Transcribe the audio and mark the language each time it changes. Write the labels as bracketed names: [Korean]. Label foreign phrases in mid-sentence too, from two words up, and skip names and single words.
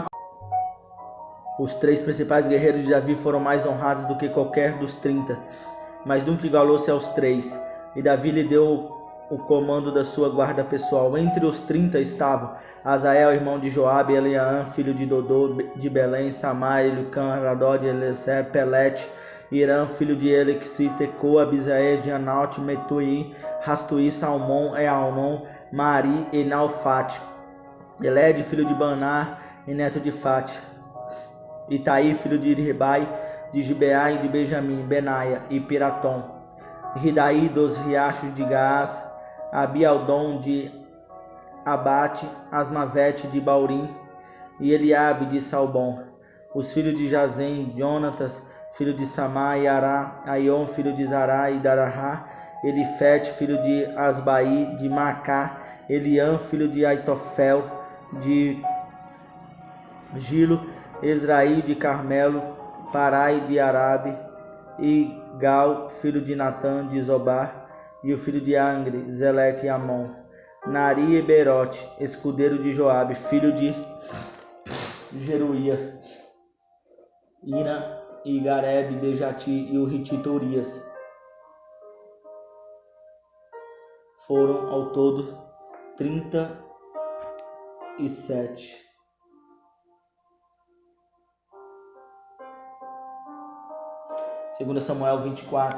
[Portuguese] Os 3 principais guerreiros de Davi foram mais honrados do que qualquer dos 30, mas nunca igualou-se aos 3. E Davi lhe deu o comando da sua guarda pessoal. Entre os 30 estavam Azael, irmão de Joabe, Eliaã, filho de Dodô, de Belém, Samar, Elucã, Aradod, Eliezer, Pelete, Irã, filho de Elixi, Tecoa, Abisael, de Anaute, Metuí, Rastuí, Salmão, Ealnon, Mari, Enalfate, Eled, filho de Banar e neto de Fate, Itaí, filho de Ribai, de Gibeá e de Benjamim, Benaia e Piratom, Ridaí dos riachos de Gaás, Abialdom de Abate, Asmavete de Baurim e Eliabe de Salbom. Os filhos de Jazem, Jonatas, filho de Samá e Ará, Aion, filho de Zará e Darahá, Elifete, filho de Asbaí, de Macá, Eliã, filho de Aitofel, de Gilo, Ezraí de Carmelo, Parai de Arabe, e Gal, filho de Natã, de Zobar, e o filho de Angre, Zeleque e Amon, Nari e Berote, escudeiro de Joabe, filho de Jeruía, Ira e Garebe de Jati e o Ritita Urias. Foram ao todo 37. Segundo Samuel 24.